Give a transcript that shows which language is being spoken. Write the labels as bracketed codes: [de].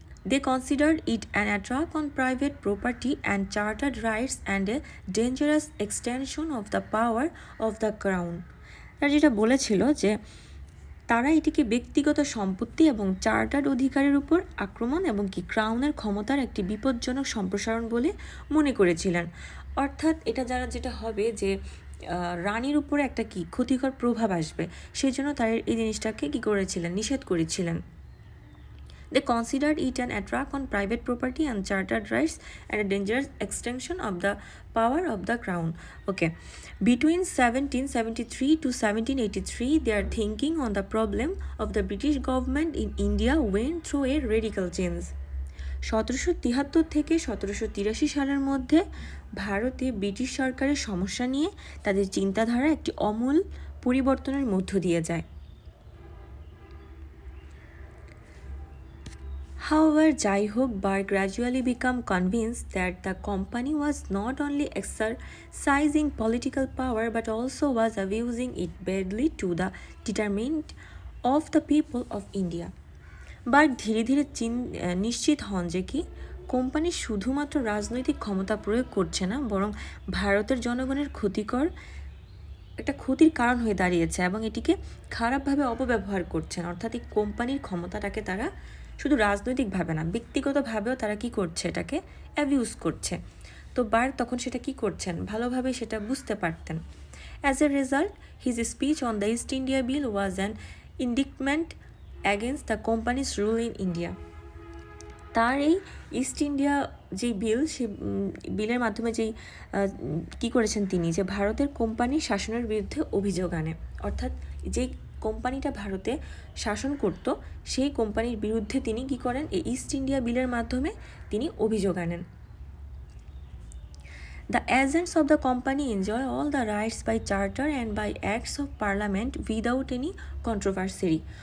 [en] They considered it an attack on private property and chartered rights and a dangerous extension of the power of the crown. [bn] তারা যেটা বলেছিল যে তারা এটিকে ব্যক্তিগত সম্পত্তি এবং চার্টার্ড অধিকারের উপর আক্রমণ এবং ক্রাউনের ক্ষমতার একটি বিপজ্জনক সম্প্রসারণ বলে মনে করেছিলেন। অর্থাৎ এটা যেটা হবে যে রানীর উপরে একটা ক্ষতিকর প্রভাব আসবে, সেই জন্য তারা এই জিনিসটাকে নিষেধ করেছিলেন। [en] They considered it an attack on private property and chartered rights and a dangerous extension of the power of the crown. Okay. Between 1773 to 1783, their thinking on the problem of the British government in India went through a radical change. [bn] 1773 থেকে 1783 সালের মধ্যে ভারতে British সরকারের সমস্যা নিয়ে তাদের চিন্তাধারা একটি আমূল পরিবর্তনের মধ্য দিয়ে যায়। [en] However, [bn] যাই হোক, [en] Burke gradually became convinced that the company was not only exercising political power but also was abusing it badly to the detriment of the people of India. [bn] Burke ধীরে ধীরে নিশ্চিত হন যে কোম্পানি শুধুমাত্র রাজনৈতিক ক্ষমতা প্রয়োগ করছে না, বরং ভারতের জনগণের ক্ষতির কারণ হয়ে দাঁড়িয়েছে এবং এটিকে খারাপভাবে অপব্যবহার করছেন। অর্থাৎ এই কোম্পানির ক্ষমতাটাকে তারা শুধু রাজনৈতিকভাবে না, ব্যক্তিগতভাবেও তারা করছে, এটাকে অ্যাবিউজ করছে। তো বার্ক তখন সেটা করছেন ভালোভাবে সেটা বুঝতে পারতেন। [en] As a result, his speech on the East India bill was an indictment against the company's rule in India. [bn] তার এই ইস্ট ইন্ডিয়া যে বিল, সে বিলের মাধ্যমে করেছেন তিনি, যে ভারতের কোম্পানির শাসনের বিরুদ্ধে অভিযোগ আনে। অর্থাৎ যে কোম্পানিটা ভারতে শাসন করত সেই কোম্পানির বিরুদ্ধে তিনি করেন, এই ইস্ট ইন্ডিয়া বিলের মাধ্যমে তিনি অভিযোগ আনেন। [en] The agents of the company enjoy all the rights by charter and by acts of parliament without any controversy.